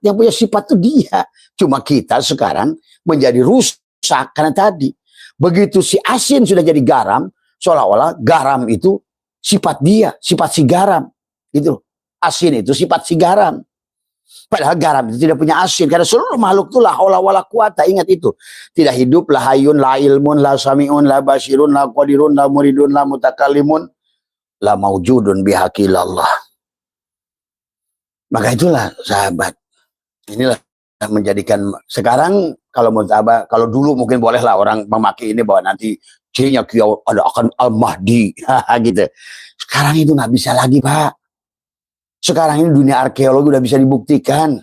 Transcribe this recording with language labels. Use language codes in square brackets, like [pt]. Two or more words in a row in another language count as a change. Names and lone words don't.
[id] Yang punya sifat itu dia. Cuma kita sekarang menjadi rusak karena tadi begitu si asin sudah jadi garam, seolah-olah garam itu sifat dia, sifat si garam. Gitu. Asin itu sifat si garam. Padahal garam itu tidak punya asin. Karena seluruh makhluk itu [ar] لا حول ولا قوة. [id] Ingat itu. Tidak hidup, [ar] لا حي، لا علم، لا سميع، لا بصير، لا قادر، لا مريد، لا متكلم، لا موجود بحق الله. [id] Maka itulah sahabat. Inilah yang menjadikan sekarang kalau menurut Abah, kalau dulu mungkin bolehlah orang memakai ini bahwa nanti cirinya ada akan Al-Mahdi gitu. Sekarang itu nggak bisa lagi, Pak. Sekarang ini dunia arkeologi udah bisa dibuktikan.